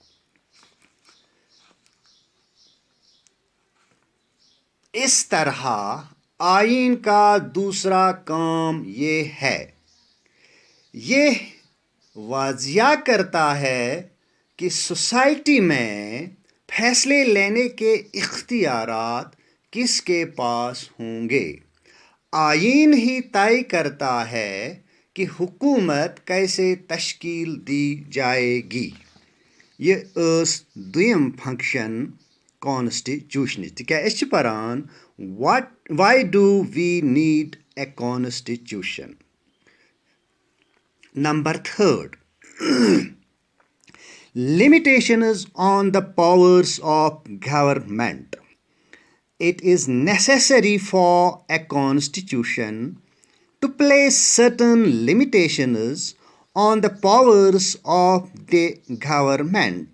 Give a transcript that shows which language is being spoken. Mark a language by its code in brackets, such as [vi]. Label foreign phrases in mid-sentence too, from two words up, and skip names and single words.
[ur] اس طرح آئین کا دوسرا کام یہ ہے، یہ واضح کرتا ہے کہ سوسائٹی میں فیصلے لینے کے اختیارات کس کے پاس ہوں گے۔ آئین ہی طے کرتا ہے کہ حکومت کیسے تشکیل دی جائے گی۔ [ks] یہ دویم فنکشن کانسٹیٹیوشنٕچ، تِکیٛازِ أسۍ چھِ پران [en] why do we need a constitution. number third, limitations on the powers of government. It is necessary for a constitution to place certain limitations on the powers of the government.